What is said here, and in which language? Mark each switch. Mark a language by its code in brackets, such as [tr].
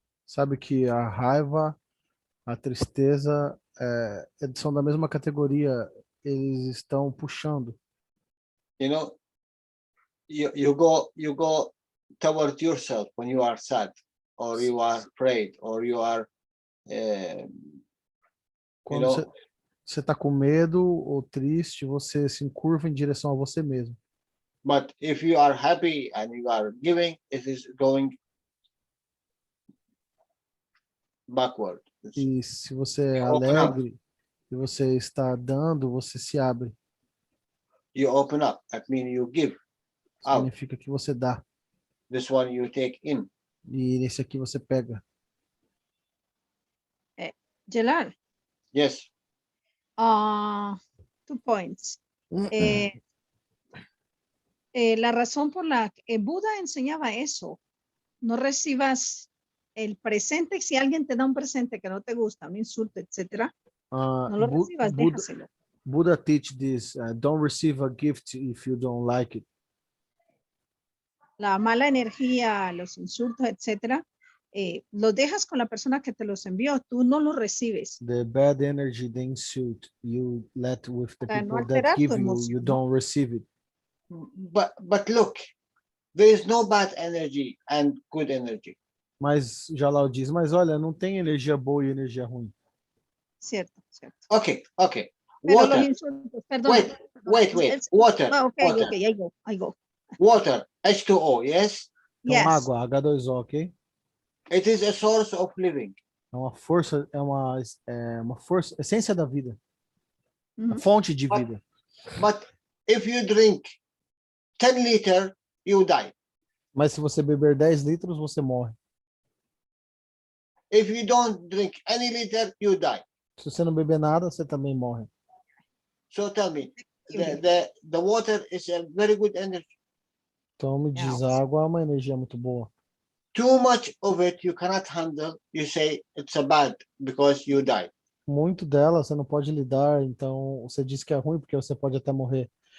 [pt] Sabe que a raiva, a tristeza são da mesma categoria, eles estão puxando. [en] You know, you go toward yourself when you are sad, or you are afraid, or you are [pt] Quando você está com medo ou triste, você se encurva em direção a você mesmo. [en] But if you are happy and you are giving, it is going backward. [pt] E se você é alegre e você está dando, você se abre. [en] You open up. That means you give out. [pt] Significa que você dá. [en] This one you take in. [pt] E nesse aqui você pega. Jalal. [en] Yes. 2 points. [es] La razón por la que Buda enseñaba eso, no recibas el presente. Si alguien te da un presente que no te gusta, un insulto, etcétera, no lo recibas, déjaselo. [en] Buddha teach this, don't receive a gift if you don't like it. [es] La mala energía, los insultos, etcétera, los dejas con la persona que te los envió, tú no los recibes. [en] The bad energy, the insult, you let with the people no that give you, [es] emoción, [en] you don't receive it. But look, there is no bad energy and good energy. [pt] Mas Jalal diz, mas olha, não tem energia boa e energia ruim. [es] Cierto, cierto. [en] Okay, okay. [es] Pero los [en] Water. [es] insultos, perdón. [en] Wait. Water. Okay, Water. okay, I go. Water. H2O, yes? [pt] Então, [en] Yes. [pt] água, H2O, ok? [en] It is a source of living. [pt] É uma força, é uma força, essência da vida. Uhum. A fonte de vida. [en] But if you drink 10 liters, you die. [pt] Mas se você beber 10 litros, você morre. [en] If you don't drink any liter, you die. [pt] Se você não beber nada, você também morre. [en] So tell me, the water is a very good energy. [pt] Então, me diz, a água é uma energia muito boa. [en] Too much of it you cannot handle. You say it's a bad because you die. [pt] Muito dela você não pode lidar, então você diz que é ruim porque você pode até morrer.